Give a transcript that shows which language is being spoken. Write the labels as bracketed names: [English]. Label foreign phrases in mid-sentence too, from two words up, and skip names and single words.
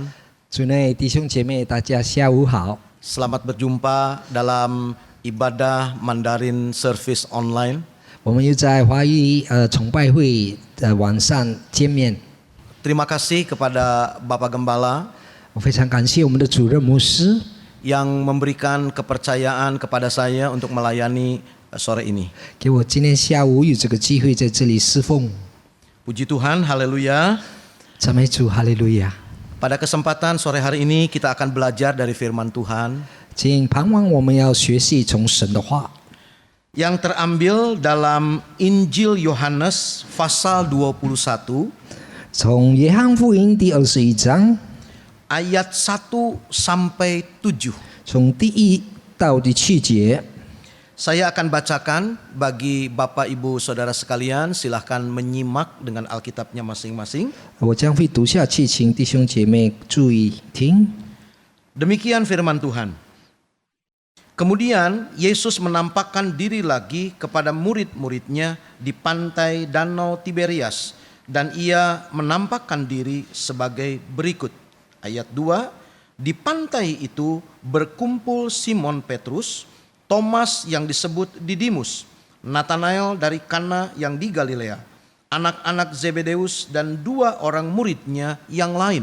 [Chinese] 主内弟兄姐妹，大家下午好。 [Indonesian] Selamat berjumpa dalam ibadah Mandarin Service Online. [Chinese] 我们又在华语崇拜会网上见面。 [Indonesian] Terima kasih kepada Bapak Gembala [Chinese] 我非常感谢我们的主任牧师， [Indonesian] yang memberikan kepercayaan kepada saya untuk melayani sore ini. [Chinese] 给我今天下午有这个机会在这里侍奉。 [Indonesian] Puji Tuhan, haleluya. [Chinese] 赞美主，哈利路亚。 [Indonesian] Pada kesempatan sore hari ini kita akan belajar dari firman Tuhan [Chinese] 请盼望我们要学习从神的话， [Indonesian] yang terambil dalam Injil Yohanes pasal 21 [Chinese] 从约翰福音第21章 [Indonesian] ayat 1 sampai 7. [Chinese] 从第1到第7节。 [Indonesian] Saya akan bacakan bagi Bapak Ibu Saudara sekalian, silahkan menyimak dengan Alkitabnya masing-masing. [Chinese] 我将会读下去，请弟兄姐妹注意听。 [Indonesian] Demikian firman Tuhan. Kemudian Yesus menampakkan diri lagi kepada murid-muridnya di pantai Danau Tiberias, dan ia menampakkan diri sebagai berikut. Ayat 2, di pantai itu berkumpul Simon Petrus, Thomas yang disebut Didimus, Natanael dari Kana yang di Galilea, anak-anak Zebedeus, dan 2 orang muridnya yang lain.